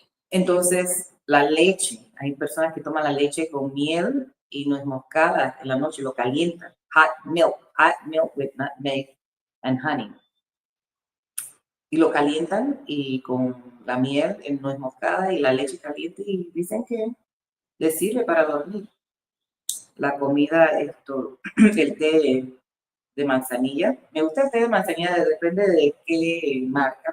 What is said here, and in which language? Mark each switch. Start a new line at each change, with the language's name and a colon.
Spanish: Entonces, la leche, hay personas que toman la leche con miel y nuez moscada en la noche, lo calientan.
English: Hot milk with nutmeg and honey.
Spanish: Y lo calientan y con la miel, el nuez moscada y la leche caliente y dicen que les sirve para dormir. La comida, esto, el té de manzanilla. Me gusta el té de manzanilla, depende de qué marca.